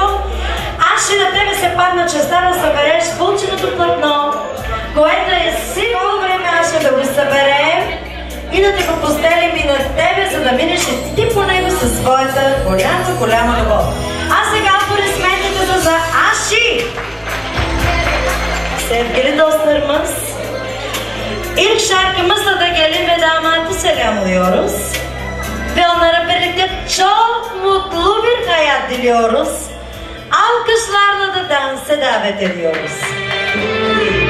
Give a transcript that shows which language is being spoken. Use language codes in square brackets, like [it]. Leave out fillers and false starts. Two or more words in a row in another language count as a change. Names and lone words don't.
[bg] Аши, на тебе се падна честа да събереш полученото платно, което е сигурно време, Аши, да го съберем и да те го постелим и на тебе, за да минеш и ти по него със своята голяма любов. А сега аплодисментите са за Аши! [tr] Sevgili İlk şarkımızla da gelin ve damatı selamlıyoruz. Ve onlara birlikte çok mutlu bir hayat diliyoruz. Alkışlarla da dansa davet ediyoruz.